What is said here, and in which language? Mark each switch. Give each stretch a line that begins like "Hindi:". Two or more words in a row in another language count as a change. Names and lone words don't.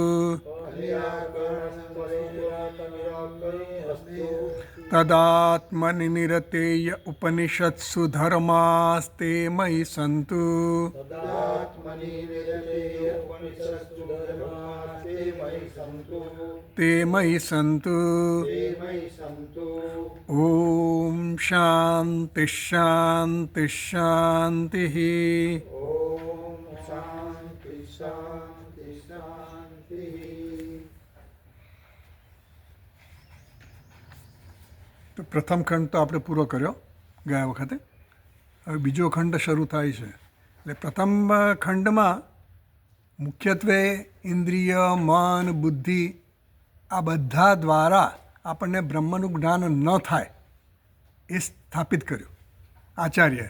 Sanskrit: तदात्मनि निरतेय उपनिषत्सु धर्मास्ते मयि सन्तु। ते मयि सन्तु। ॐ शान्तिः।
Gujarati: તો પ્રથમ ખંડ તો આપણે પૂરો કર્યો ગયા વખતે. હવે બીજો ખંડ શરૂ થાય છે. એટલે પ્રથમ ખંડમાં મુખ્યત્વે ઇન્દ્રિય, મન, બુદ્ધિ આ બધા દ્વારા આપણને બ્રહ્મનું જ્ઞાન ન થાય એ સ્થાપિત કર્યું આચાર્યએ.